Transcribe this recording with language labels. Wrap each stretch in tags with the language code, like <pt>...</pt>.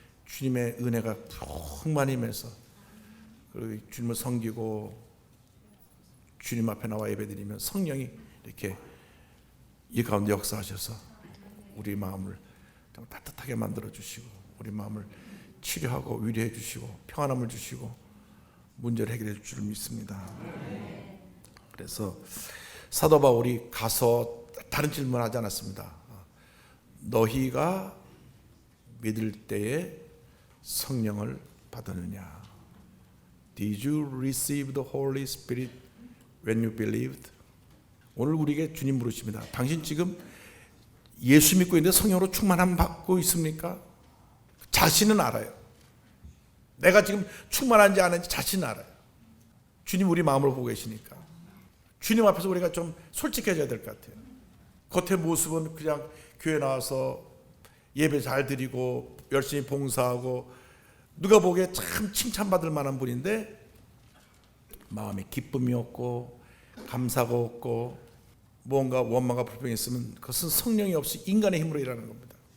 <ko>주님의 은혜가 풍만히 임해서 그리고 주님을 섬기고 주님 앞에 나와 예배드리면 성령이 이렇게 이 가운데 역사하셔서 우리 마음을 좀 따뜻하게 만들어 주시고 우리 마음을 치료하고 위로해 주시고 평안함을 주시고 문제를 해결해 줄 줄 믿습니다. 그래서 사도 바울이 가서 다른 질문하지 않았습니다. 너희가 믿을 때에 성령을 받았느냐?</ko> <en>Did you receive the Holy Spirit when you believed?</en> <ko>오늘 우리에게 주님 물으십니다. 당신 지금 예수 믿고 있는데 성령으로 충만함 받고 있습니까? 자신은 알아요. 내가 지금 충만한지 아닌지 자신은 알아요. 주님 우리 마음을 보고 계시니까. 주님 앞에서 우리가 좀 솔직해져야 될 것 같아요. 겉의 모습은 그냥 교회 나와서 예배 잘 드리고 열심히 봉사하고 누가 보기에 참 칭찬받을 만한 분인데 마음에 기쁨이 없고 감사가 없고 뭔가 원망과 불평이 있으면 그것은 성령이 없이 인간의 힘으로 일하는 겁니다.</ko>